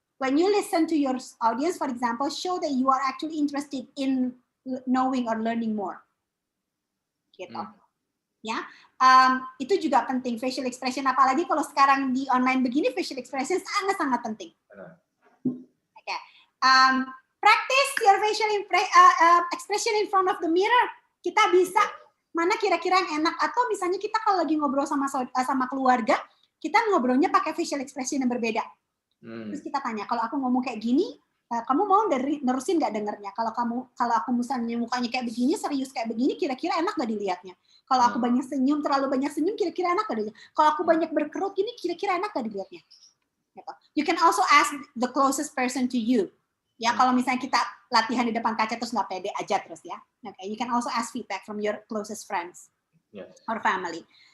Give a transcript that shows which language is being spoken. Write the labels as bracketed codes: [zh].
[en] When you listen to your audience, for example, show that you are actually interested in knowing or learning more. Gitu. [id] Ya, itu juga penting facial expression, apalagi kalau sekarang di online begini facial expression sangat penting. Okay. [en] Practice your facial expression in front of the mirror. [id] Kita bisa mana kira-kira yang enak, atau misalnya kita kalau lagi ngobrol sama keluarga, kita ngobrolnya pakai facial expression yang berbeda. Terus kita tanya, kalau aku ngomong kayak gini, kamu mau nerusin nggak dengernya? Kalau aku misalnya mukanya kayak begini, serius kayak begini, kira-kira enak nggak dilihatnya? Kalau aku terlalu banyak senyum, kira-kira enak nggak dilihatnya? Kalau aku banyak berkerut gini, kira-kira enak nggak dilihatnya? [en] You can also ask the closest person to you. [id] Ya, kalau misalnya kita latihan di depan kaca terus nggak pede aja terus ya. [en] Okay, you can also ask feedback from your closest friends or family.